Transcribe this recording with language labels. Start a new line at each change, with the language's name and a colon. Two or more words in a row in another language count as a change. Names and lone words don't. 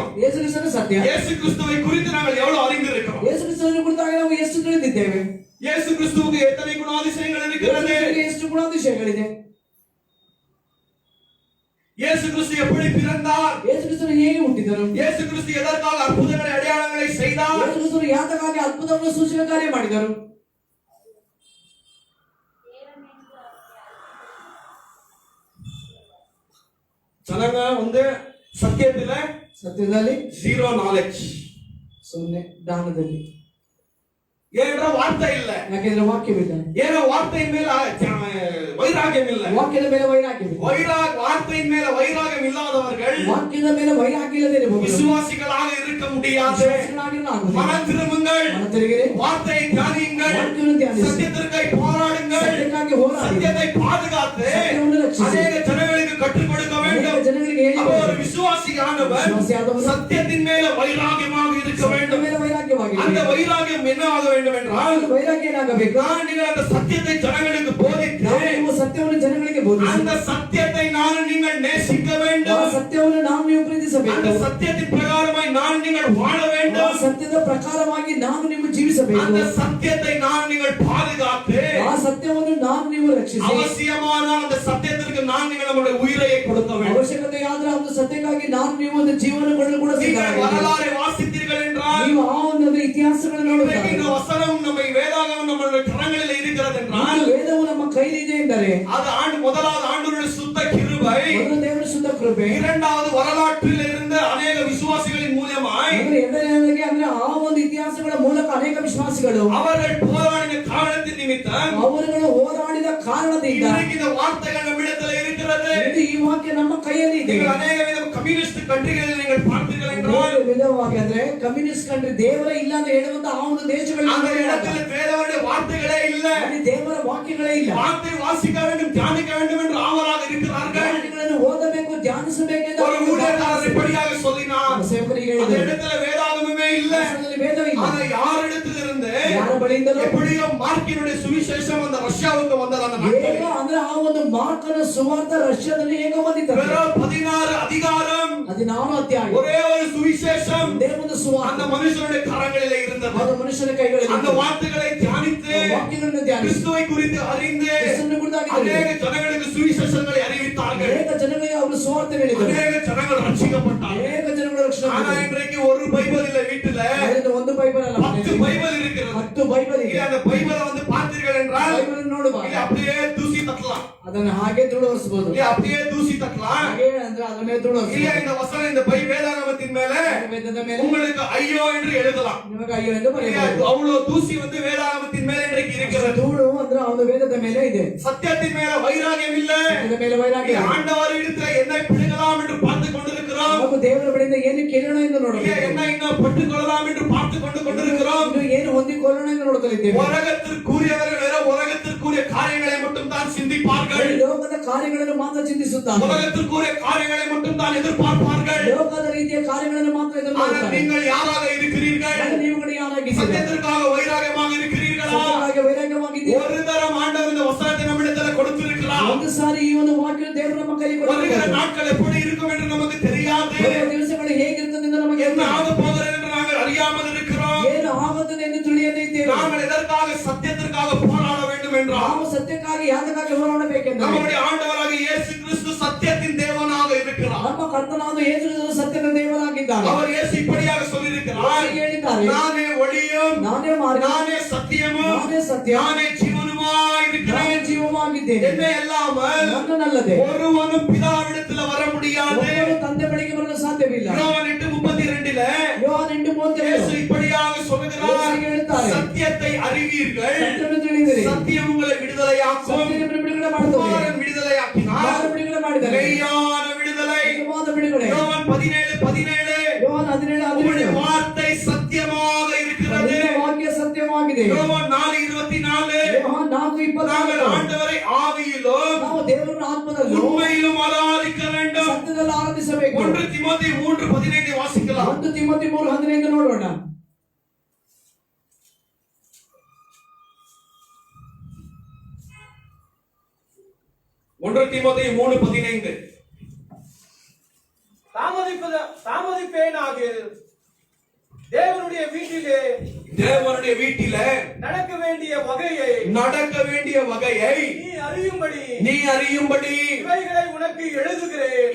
Kannada: ಯೇಸು ಕ್ರಿಸ್ತನು ಸತ್ಯ.
Tamil: இயேசு கிறிஸ்துவை குறித்து நாங்கள் எவ்வளவு அறிந்திருக்கிறோம்?
Kannada: ಯೇಸು ಕ್ರಿಸ್ತನನ್ನು ಕುರಿತಾಗಿ ನಾವು ಎಷ್ಟು ತಿಳಿದಿದ್ದೇವೆ?
Tamil: இயேசு கிறிஸ்துவுக்கு எத்தனை குணாதிசயங்கள் இருக்கிறது?
Kannada: ಎಷ್ಟು ಗುಣಾತಿಶಯಗಳಿದೆ?
Tamil: இயேசு கிறிஸ்து எப்படி பிறந்தார்?
Kannada: ಯೇಸು ಕ್ರಿಸ್ತನು ಹೇಗೆ ಹುಟ್ಟಿದರು?
Tamil: இயேசு கிறிஸ்து எதற்காக அற்புதங்களை அடையாளங்களை செய்தார்?
Kannada: ಯೇಸು ಕ್ರಿಸ್ತನು ಯಾತಕ್ಕಾಗಿ ಅದ್ಭುತವನ್ನು ಸೂಚಕ ಕಾರ್ಯ ಮಾಡಿದರು?
Tamil: ஜனங்க வந்து சத்தியத்துல
Kannada: ಸತ್ಯದಲ್ಲಿ
English: zero knowledge.
Kannada: ಸೊನ್ನೆ ಜ್ಞಾನದಲ್ಲಿ.
Tamil: ஏன்ற வார்த்தை இல்ல.
Kannada: ಯಾಕೆಂದ್ರೆ ವಾಕ್ಯವಿಲ್ಲ.
Tamil: ஏன்னா வார்த்தையின் மேல வைராகியம் இல்ல.
Kannada: ವಾಕ್ಯದ ಮೇಲೆ ವೈರಾಗ್ಯವಿಲ್ಲ.
Tamil: வார்த்தையின் மேல வைராகியம் இல்லாதவர்கள்
Kannada: ವಾಕ್ಯದ ಮೇಲೆ ವೈರಾಗ್ಯ ಇಲ್ಲದೆ ಇರಬಹುದು.
Tamil: விசுவாசிகளாக இருக்க முடியாது.
Kannada: ವಿಶ್ವಾಸಿಗಳಾಗಿರಲಾಗುವುದಿಲ್ಲ.
Tamil: மனம் திரும்புங்கள்,
Kannada: ಮನ ತಿರುಗಿರಿ,
Tamil: வார்த்தையை தியானியுங்கள்,
Kannada: ವಾಕ್ಯವನ್ನು ಧ್ಯಾನಿಸಿ,
Tamil: சத்தியத்திற்காக போராடுங்கள்,
Kannada: ಸತ್ಯಕ್ಕಾಗಿ ಹೋರಾಡಿ,
Tamil: சத்தியத்தை பாதுகாத்து
Kannada: ಸತ್ಯವನ್ನು ರಕ್ಷಿಸಿ,
Tamil: அநேக ஜனங்களுக்கு கற்றுக் கொடுக்க வேண்டும்.
Kannada: ಅನೇಕ ಜನಗಳಿಗೆ ಹೇಳಿ
Tamil: அப்போ ஒரு விசுவாசியானவர்
Kannada: ವಿಶ್ವಾಸಿಯಾದವನು
Tamil: சத்தியத்தின் மேல வைராகியமாக இருக்க
Kannada: ಸತ್ಯದ
Tamil: வேண்டும்.
Kannada: ಮೇಲೆ ವೈರಾಗ್ಯವಾಗಿದೆ.
Tamil: அந்த வைராகியம் என்ன ஆக வேண்டும் என்றால்,
Kannada: ಆ ವೈರಾಗ್ಯ ಏನಾಗಬೇಕು?
Tamil: நீங்கள் அந்த சத்தியத்தை ஜனங்களுக்கு போதித்து
Kannada: ನೀವು ಸತ್ಯವನ್ನು ಜನಗಳಿಗೆ ಬೋಧಿಸಿ,
Tamil: அந்த சத்தியத்தை நீங்கள் நேசிக்க
Kannada: ಆ
Tamil: வேண்டும்.
Kannada: ಸತ್ಯವನ್ನು ನಾವು ನೀವು ಪ್ರೀತಿಸಬೇಕು.
Tamil: அந்த சத்தியத்தின் பிரகாரமாய் நீங்கள் வாழ
Kannada: ಆ
Tamil: வேண்டும்.
Kannada: ಸತ್ಯದ ಪ್ರಕಾರವಾಗಿ ನಾವು ನೀವು ಜೀವಿಸಬೇಕು.
Tamil: அந்த சத்தியத்தை நீங்கள் பாதுகாத்து
Kannada: ಆ ಸತ್ಯವನ್ನು ನಾವು ನೀವು ರಕ್ಷಿಸಿ,
Tamil: அவசியமானால் அந்த சத்தியத்திற்கு நீங்கள் நம்முடைய உயிரை கொடுக்க வேண்டும்.
Kannada: ಅವಶ್ಯಕತೆ ಆದ್ರೆ ಒಂದು ಸತ್ಯಕ್ಕಾಗಿ ನಾವು ನೀವು ಒಂದು ಜೀವನಗಳನ್ನು ಕೂಡ
Tamil: நீங்கள்
Kannada: ಸಿದ್ಧರಾಗಿದ್ದೀವಿ.
Tamil: வரலாறை வாசித்தீர்கள் என்றால்,
Kannada: ನೀವು ಆ ಒಂದು ಇತಿಹಾಸಗಳನ್ನು
Tamil: இன்றைக்கு இந்த
Kannada: ನೋಡುತ್ತಾರೆ.
Tamil: வசனம் நம்ம வேதாகமம் நம்முடைய கரங்களில் இருக்கிறது என்றால்,
Kannada: ವೇದವು ನಮ್ಮ ಕೈಲಿದೆ ಎಂದರೆ
Tamil: அது முதலாவது ஆண்டவருடைய சுத்த கிருபை,
Kannada: ಮೊದಲು ದೇವರ ಶುದ್ಧ ಕೃಪೆ,
Tamil: இரண்டாவது வரலாற்றில் இருந்த அநேக விசுவாசிகளின் மூலமாய்
Kannada: ಅಂದ್ರೆ ಎರಡನೇದಾಗಿ ಅಂದ್ರೆ ಆ ಒಂದು ಇತಿಹಾಸಗಳ ಮೂಲಕ ಅನೇಕ ವಿಶ್ವಾಸಿಗಳು
Tamil: அவர்கள் போராடின காரணத்தின் நிமித்தம்
Kannada: ಅವರುಗಳು ಹೋರಾಡಿದ ಕಾರಣದಿಂದ
Tamil: இன்றைக்கு இந்த வார்த்தைகள் நம்மிடத்தில் இருக்கிறது.
Kannada: ಇಂದು ಈ ವಾಕ್ಯ ನಮ್ಮ ಕೈಯಲ್ಲಿ ಇದೆ.
Tamil: நீங்கள் அநேக வித
English: communist countries
Tamil: நீங்கள் பார்த்தீர்கள் என்றால்,
Kannada: ಬೇರೆ ವಿಧವಾಗಿ ಅಂದ್ರೆ
English: communist country
Kannada: ದೇವರ ಇಲ್ಲ ಅಂತ ಹೇಳುವಂತ ಆ ಒಂದು ದೇಶಗಳಲ್ಲಿ
Tamil: அந்த இடத்துல வேதவருடைய வார்த்தைகளே இல்ல.
Kannada: ಅಲ್ಲಿ ದೇವರ ವಾಕ್ಯಗಳೇ ಇಲ್ಲ.
Tamil: வார்த்தை வாசிக்க வேண்டும், தியானிக்க வேண்டும் என்று ஆவலாக இருக்கிறார்கள்.
Kannada: ವಾಕ್ಯಗಳನ್ನು ಓದಬೇಕು, ಧ್ಯಾನಿಸಬೇಕೆಂದು
Tamil: ஒரு ஊழியக்காரர் எப்படியாக சொல்லினார்,
Kannada: ಸೇವಕರಿಗೆ
Tamil: அந்த
Kannada: ಹೇಳಿದರು.
Tamil: இடத்துல வேதாகமமே இல்ல.
Kannada: ಶಾಸ್ತ್ರದಲ್ಲಿ ವೇದ ಇಲ್ಲ.
Tamil: ஆனா யாரிடத்தில் இருந்து
Kannada: ಯಾರ ಬಳಿಯಿಂದಲೂ
Tamil: எப்படியோ மார்க்கினுடைய சுவிசேஷம் அந்த ரஷ்யாவுக்கு வந்தது. அந்த
Kannada: ಹೇಗ
Tamil: நாட்களில்
Kannada: ಅಂದ್ರೆ ಆ ಒಂದು ಮಾರ್ಕನ ಸುವಾರ್ತ ರಷ್ಯಾದಲ್ಲಿ ಹೇಗ ಬಂದಿದ್ದಾರೆ.
Tamil: வெறும் 16 அதிகாரம்,
Kannada: 14 ಅಧ್ಯಾಯ,
Tamil: ஒரே ஒரு சுவிசேஷம்
Kannada: ಒಂದೇ ಒಂದು
Tamil: அந்த
Kannada: ಸುವಾರ್ತ
Tamil: மனுஷனுடைய கரங்களிலே இருந்தது.
Kannada: ಅದು ಮನುಷ್ಯನ ಕೈಗಳಲ್ಲಿ
Tamil: அந்த வார்த்தைகளை தியானித்து
Kannada: ವಾಕ್ಯಗಳನ್ನು ಧ್ಯಾನಿಸಿ
Tamil: கிறிஸ்துவை குறித்து அறிந்து
Kannada: ಕ್ರಿಸ್ತನ ಕುರಿತಾಗಿ
Tamil: அநேக ஜனங்களுக்கு சுவிசேஷங்களை அறிவித்தார்கள்.
Kannada: ಅನೇಕ ಜನಗಳಿಗೆ ಅವರು ಸುವಾರ್ತೆ ಹೇಳಿದರು.
Tamil: அநேக ஜனங்கள் ரட்சிக்கப்பட்டார்கள்.
Kannada: ಅನೇಕ ಜನಗಳು ರಕ್ಷಣೆ
Tamil: ஆனா
Kannada: ಪಡೆದರು.
Tamil: இன்றைக்கு ஒரு பைபிள் இல்ல, வீட்டுல
Kannada: ಅದರಿಂದ ಒಂದು ಬೈಬಲ್ ಅಲ್ಲ,
Tamil: 10 பைபிள் இருக்கிறது.
Kannada: 10 ಬೈಬಲ್
Tamil: இல்ல
Kannada: ಇದೆ.
Tamil: அந்த பைபிளை வந்து பார்த்தீர்கள் என்றால்,
Kannada: ಬೈಬಲ್ ನೋಡುವ
Tamil: இல்ல அப்படியே தூசி தட்டலாம்,
Kannada: ಅದನ್ನು ಹಾಗೆ ದೃಢವರಿಸಬಹುದು.
Tamil: இல்ல அப்படியே தூசி தட்டலாம்.
Kannada: ಹಾಗೆ ಅಂದ್ರೆ ಅದರ ಮೇಲೆ
Tamil: இல்ல
Kannada: ದೃಢವರಿಸಬಹುದು.
Tamil: இந்த வசனம் இந்த வேதாகமத்தின் மேல
Kannada: ವೇದದ ಮೇಲೆ
Tamil: உங்களுக்கு ஐயோ என்று எழுதலாம்.
Kannada: ನಿಮಗೆ ಅಯ್ಯೋ ಎಂದು
Tamil: இல்ல,
Kannada: ಬರೆಯಬಹುದು.
Tamil: அவ்வளவு தூசி வந்து வேதாகமத்தின் மேல இன்றைக்கு இருக்கிறது.
Kannada: ಧೂಳು ಅಂದ್ರೆ ಅವನ ವೇದದ ಮೇಲೆ ಇದೆ.
Tamil: சத்தியத்தின் மேல வைராகியம் இல்ல.
Kannada: ವೇದದ ಮೇಲೆ ವೈರಾಗ್ಯ
Tamil: இல்ல,
Kannada: ಇದೆ.
Tamil: ஆண்டவர் இடத்துல என்ன பிழைக்கலாம் என்று பார்த்து கொண்டிருக்கிறோம்.
Kannada: ನಾವು ದೇವರ ಬಳಿಯಿಂದ ಏನು ಕೇಳೋಣ ಎಂದು
Tamil: இல்ல,
Kannada: ನೋಡಬೇಕು.
Tamil: என்ன இன்னும் பட்டுக்கொள்ளலாம் என்று பார்த்து கொண்டிருக்கிறோம்.
Kannada: ಇನ್ನು ಏನು ಹೊಂದಿಕೊಳ್ಳೋಣ ಎಂದು ನೋಡುತ್ತಲಿದ್ದೇವೆ.
Tamil: உலகத்திற்குரியவர்கள் வெறும் உலகத்திற்குரிய காரியங்களை மட்டும் தான் சிந்திப்பார்கள்.
Kannada: ಈ ಲೋಕದ ಕಾರ್ಯಗಳನ್ನು ಮಾತ್ರ ಚಿಂತಿಸುತ್ತಾರೆ.
Tamil: உலகத்திற்குரிய காரியங்களை மட்டும் தான் எதிர்பார்ப்பார்கள்.
Kannada: ಲೋಕದ ರೀತಿಯ ಕಾರ್ಯಗಳನ್ನು ಮಾತ್ರ
Tamil: ஆனால்
Kannada: ಎದುರುಗೊಳ್ಳುತ್ತಾರೆ.
Tamil: நீங்கள் யாராக இருக்கிறீர்கள்?
Kannada: ಆಗ ನೀವುಗಳು ಯಾರಾಗಿದ್ದೀರಿ?
Tamil: சத்தியத்திற்காக வைராகமாக இருக்கிறீர்களா?
Kannada: ಸತ್ಯಕ್ಕಾಗಿ ವೈರಾಗ್ಯವಾಗಿದ್ದೀರಿ.
Tamil: ஒரு தரம் ஆண்டவர் இந்த வசனத்தை நம்மிடத்தில் கொடுத்திருக்கிறார்.
Kannada: ಒಂದು ಸಾರಿ ಈ ಒಂದು ವಾಕ್ಯ ದೇವರು ನಮ್ಮ ಕೈಗೆ
Tamil: வருகிற
Kannada: ಕೊಟ್ಟಿದ್ದಾರೆ.
Tamil: நாட்கள் எப்படி இருக்கும் என்று நமக்கு தெரியாது.
Kannada: ಬರುವ ದಿವಸಗಳು ಹೇಗಿರುತ್ತದೆ ಎಂದು ನಮಗೆ
Tamil: என்ன
Kannada: ಗೊತ್ತಿಲ್ಲ.
Tamil: ஆக போகிறது என்று நாங்கள் அறியாமல் இருக்கிறோம்.
Kannada: ಏನು ಆಗುತ್ತದೆ ಎಂದು ತಿಳಿಯದೇ ಇದ್ದೇವೆ.
Tamil: நாங்கள் எதற்காக சத்தியத்திற்காக போராட வேண்டும் என்றால்,
Kannada: ನಾವು ಸತ್ಯಕ್ಕಾಗಿ ಯಾತಕ್ಕಾಗಿ ಹೋರಾಡಬೇಕೆಂದರೆ
Tamil: நம்முடைய ஆண்டவராக இயேசு கிறிஸ்து சத்தியத்தின் தேவனாக இருக்கிறார்.
Kannada: ನಮ್ಮ ಕರ್ತನಾದ ಯೇಸು ಕ್ರಿಸ್ತನು ಸತ್ಯದ ದೇವರಾಗಿದ್ದಾನೆ.
Tamil: அவர் இயேசு இப்படியாக சொல்லியிருக்கிறார்,
Kannada: ಹೀಗೆ ಹೇಳಿದ್ದಾರೆ,
Tamil: நானே ஒளியும்,
Kannada: ನಾನೇ ಮಾರ್ಗ,
Tamil: நானே சத்தியமும்,
Kannada: ನಾನೇ ಸತ್ಯ,
Tamil: நானே ஜீவனுமாய் இருக்கிறேன்.
Kannada: ನಾನೇ ಜೀವವಾಗಿದ್ದೇನೆ.
Tamil: என்னை அல்லாமல்
Kannada: ನನ್ನನ್ನಲ್ಲದೆ
Tamil: ஒருவனும் பிதாவிடத்தில் வர முடியாது.
Kannada: ಒಬ್ಬನು ತಂದೆ ಬಳಿಗೆ ಬರಲು ಸಾಧ್ಯವಿಲ್ಲ.
Tamil: யோவான் 8:32
Kannada: ಯೋಹಾನ 8:32
Tamil: இயேசு இப்படியாக சொல்லுகிறார்,
Kannada: இயேசு ಹೇಳ್ತಾರೆ,
Tamil: சத்தியத்தை அறிவீர்கள்,
Kannada: ಸತ್ಯವನ್ನು ತಿಳಿದಿರಿ,
Tamil: சத்தியம் உங்களை விடுதலையாக்கும்.
Kannada: ಸತ್ಯವನ್ನು ಬಿಡುಗಡೆ ಮಾಡುತ್ತದೆ.
Tamil: குமாரன் விடுதலையாக்கினார்,
Kannada: ಕುಮಾರನು ಬಿಡುಗಡೆ ಮಾಡಿದ್ದಾನೆ.
Tamil: மெய்யான விடுதலை.
Kannada: ನಿಜವಾದ ಬಿಡುಗಡೆ.
Tamil: யோவான் 17:17
Kannada: ಯೋಹಾನ 17:17
Tamil: வார்த்தை சத்தியமாக இருக்கிறது.
Kannada: ನಿನ್ನ ವಾಕ್ಯ ಸತ್ಯವಾಗಿದೆ.
Tamil: யோவான் 4:24
Kannada: ಯೋಹಾನ 4:24
Tamil: நாங்கள் ஆண்டவரை ஆவியிலும்
Kannada: ನಾವು ದೇವರನ್ನು ಆತ್ಮದಲ್ಲೂ
Tamil: உண்மையிலும் ஆராதிக்க வேண்டும்.
Kannada: ಸತ್ಯದಲ್ಲಿ ಆರಾಧಿಸಬೇಕು.
Tamil: 1 ತಿಮೋಥಿ 3:15 ವಾಸಿக்கலாம்.
Kannada: 1 ತಿಮೋಥಿ 3:15 ನೋಡೋಣ. 1 ತಿಮೋಥಿ 3:15
Tamil: தாமதிப்பேனாக தேவனுடைய வீட்டிலே நடக்க வேண்டிய வகையை நீ அறியும்படி இவைகளை உனக்கு எழுதுகிறேன்.